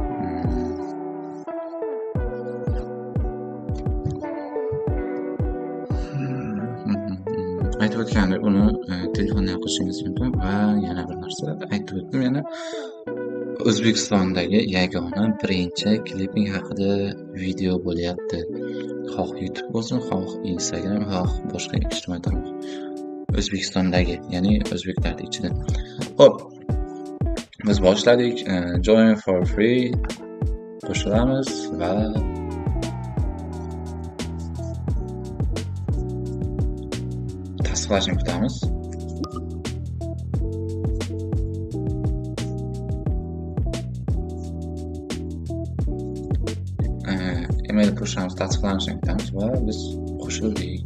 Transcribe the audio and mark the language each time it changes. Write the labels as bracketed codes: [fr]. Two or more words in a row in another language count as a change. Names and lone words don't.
[uz] Aytib o'tgandek, uni telefondan qilishingiz mumkin va yana bir narsa aytib o'tdim, yana O'zbekistondagi yagona birinchi kliping haqida video bo'lyapti. Xoh YouTube bo'lsin, xoh Instagram, xoh boshqa ijtimoiy tarmoq. O'zbekistondagi, ya'ni o'zbeklarning ichida. Xo'p. Biz boshladik. [en] Join for free [uz] qo'shilamiz va tasdiqlashni kutamiz. Email qo'shamiz, tasdiqlanishini kutamiz va biz qo'shildik.